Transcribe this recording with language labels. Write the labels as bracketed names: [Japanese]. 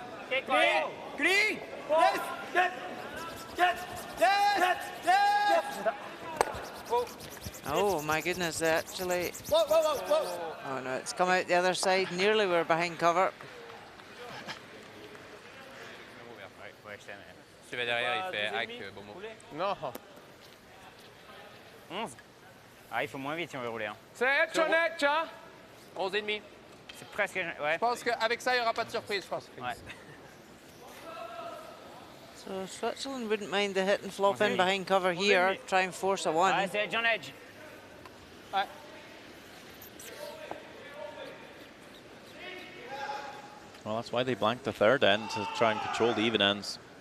[Japanese] 結構早い。クリーン。 [English] Oh my goodness, they actually. Oh no, it's come out the other side. Nearly we're behind cover. [French] Tu vas derrière, il fait hack, bon mot. Non. 11. Ah, il faut moins vite si on veut rouler. Hein. C'est edge on edge, hein? 11 et demi. C'est presque. Ouais. Je pense qu'avec ça, il n'y aura pas de surprise, je pense. Ouais. [English] So Switzerland wouldn't mind the hit and flop in behind cover here. Try and force a one. [French] Ouais, c'est edge on edge. Ouais. [English] Well, that's why they blanked the third end, to try and control the even ends.